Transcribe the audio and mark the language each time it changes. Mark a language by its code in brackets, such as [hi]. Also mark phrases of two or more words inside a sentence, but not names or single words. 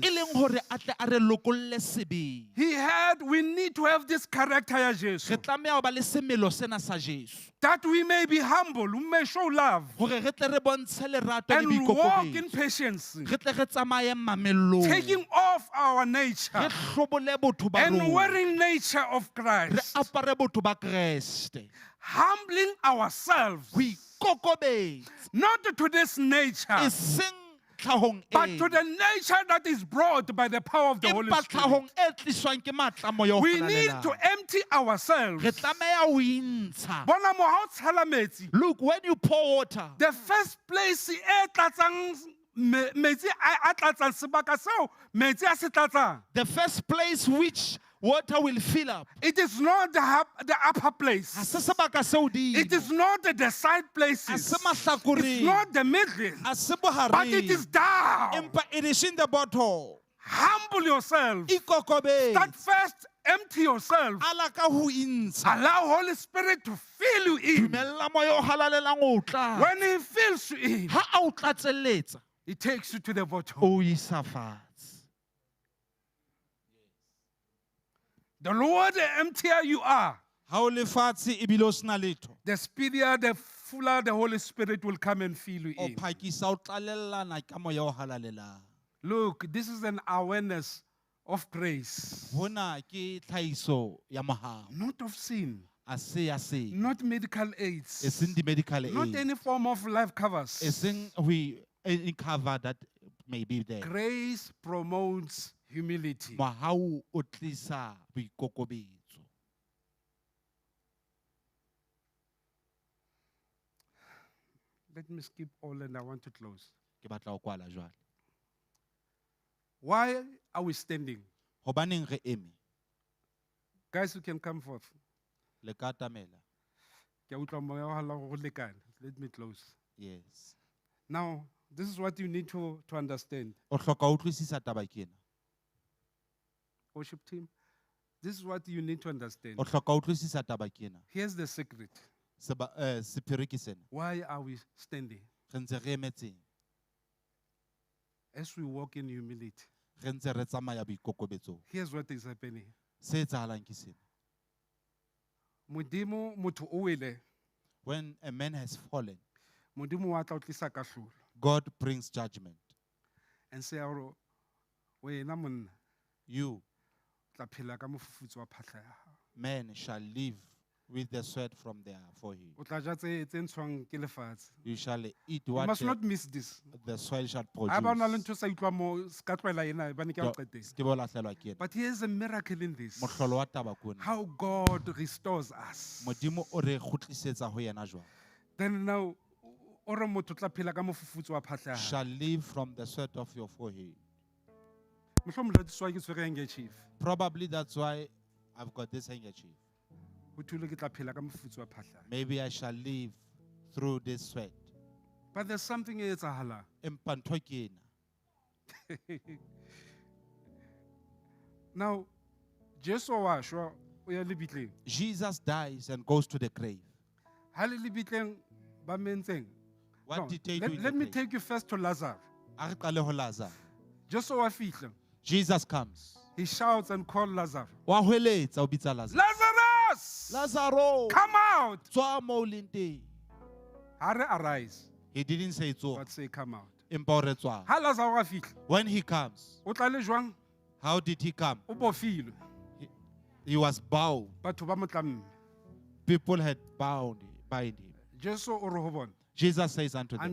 [en] He had, we need to have this character, Jesus, that we may be humble, we may show love, and walk in patience, taking off our nature and wearing nature of Christ, humbling ourselves, not to this nature, [st] tlhahong [en] but [st] ena. [en] to the nature that is brought by the power of the Holy [st] Empa [en] Spirit. [st] tlhahong e tliswang ke matla a moya o [en] We need [st] halalelang. [en] to empty ourselves. [st] Re tlameha ho intsha. Bona mo ha o tshela metsi, [en] Look, when you pour water, the first place [st] e tlatsang metsi a tlatsang sebaka seo metsi a se tlatsang, [en] the first place which water will fill up, it is not the upper [st] ha [en] place. [st] se sebaka se hodimo. [en] It is not the side [st] Ha [en] places. [st] se [en] It's [st] mahlakoreng. [en] not the middle. [st] Ha se [en] But it is [st] bohareng. [en] down. [st] Empa [en] it is in the bottle. Humble yourself. [st] Ikokobetse. [en] Start first, empty yourself. [st] Ala ka ho intsha. [en] Allow Holy Spirit to fill you in. [st] Dumella moya o halalelang o tla. [en] When He fills you in, [st] Ha a o tlatselletsa, [en] He takes you to the bottom. [st] o isa fatshe. [en] The lower, the emptier you are, [st] Ha o le fatshe ebile o sena letho, [en] the speedier, the fuller the Holy Spirit will come and fill you [st] o [en] in. [st] phakisa o tlalellana ka moya o halalelang. [en] Look, this is an awareness of grace, [st] Hona ke tlhahiso ya mohau. [en] not of sin, [st] A se ya se. [en] not medical aids, [st] E seng di-medical [en] not aid. any form of life covers. [st] E seng [en] any cover that may be there. Grace promotes humility. [st] Mohau o tlisa boikokobetso. [en] Let me skip all and I want to close. [st] Ke batla ho kwala jwale. [en] Why are we standing? [st] Hobaneng re eme? [en] Guys who can come forth. [st] Le ka atamela. Ke a utlwa moya o halla hore ho lekane. [en] Let me close. Yes. Now, this is what you need to understand. [st] O hloka ho utlwisisa taba ke ena. [en] Worship team, this is what you need to understand. [st] O hloka ho utlwisisa taba ke ena. [en] Here's the secret. [st] Sephiri ke sena. [en] Why are we standing? [st] Re ntse re emetseng. [en] As we walk in humility, [st] Re ntse re tsamaya boikokobetsong. [en] here's what is happening. [st] Se etsahalang ke sena. Modimo motho o wele, [en] When a man has fallen, [st] Modimo wa tla o tlisa kahlolo. [en] God brings judgment. And say [st] aro wena monna [en] You, [st] tla phela ka mofufutso wa phahla ya hao. [en] man, shall live with the sweat from their forehead. [st] O tla ja tse ntshwang ke lefatshe. [en] You shall eat You what must not miss this. the soil shall [st] Ha ba na le [en] produce. [st] ntho sa utlwa mo ska tlwaela ena ba ne ke a o qetela. Ke bo lahlelwa ke ena. [en] But here's a miracle in this. [st] Mohlolo wa taba ke ona. [en] How God restores us. [st] Modimo o re kgutlisetsa ho yena jwang. [en] Then now, [st] o re motho o tla phela ka mofufutso wa phahla ya hae. [en] Shall live from the sweat of your forehead. [st] Mohlomong [en] that's why [st] ke tshwere handkerchief. [en] Probably that's why I've got this handkerchief. [st] Ho thulwe ke tla phela ka mofufutso wa phahla ya hae. [en] Maybe I shall live through this sweat. But there's something [st] e etsahalang. Empa ntho ke ena. Now, Jesu wa shwa o ya lebitleng. [en] Jesus dies and goes to the grave. [st] Ha le lebitleng ba mentseng. [en] What No, did they do in let the me grave? take you first to Lazarus. [st] A re qale ho Lazarus. Jesu wa fihla. [en] Jesus comes. He shouts and calls Lazarus. [st] Wa hweletsa o bitsa Lazarus. Lazarus! Lazaro, [en] Come out! [st] tswa mo o leng teng. Ha re arise. [en] He didn't say tswa. But say come out. [st] Empa o re tswa. Ha Lazarus a fihla. [en] When he comes, [st] O tla le jwang? [en] how did he come? [st] O bofilwe. [en] He was bound. [st] Batho ba mo tlamme. [en] People had bind him. [st] Jesu o re ho bona. [en] Jesus says unto them,